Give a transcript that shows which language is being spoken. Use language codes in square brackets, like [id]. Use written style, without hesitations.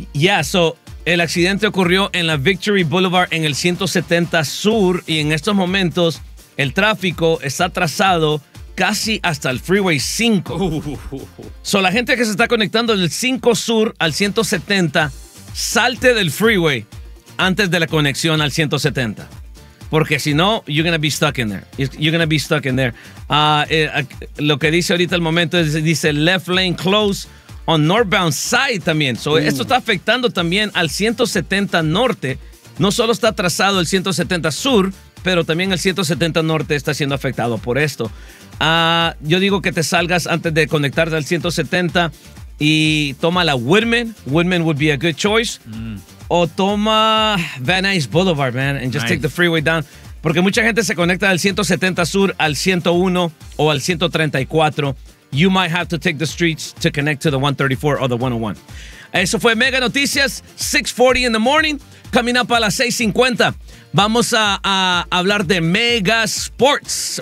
[en] Yeah, so [es] el accidente ocurrió en la Victory Boulevard en el 170 Sur y en estos momentos el tráfico está atrasado casi hasta el Freeway 5. So, la gente que se está conectando del 5 Sur al 170, salte del freeway antes de la conexión al 170. Porque si no, [en] you're going to be stuck in there. You're going to be stuck in there. [es] Lo que dice ahorita el momento es, dice [en] left lane close on northbound side [es] también. So esto está afectando también al 170 norte. No solo está atrasado el 170 sur, pero también el 170 norte está siendo afectado por esto. Yo digo que te salgas antes de conectarte al 170 y toma la Woodman. [en] Woodman would be a good choice. [es] O toma [en] Van Nuys Boulevard, man, and just take the freeway down. [es] Porque mucha gente se conecta del 170 sur al 101 o al 134. [en] You might have to take the streets to connect to the 134 or the 101. [es] Eso fue Mega Noticias, [en] 6:40 in the morning. [es] camina para las 6:50. Vamos a hablar de Mega Sports.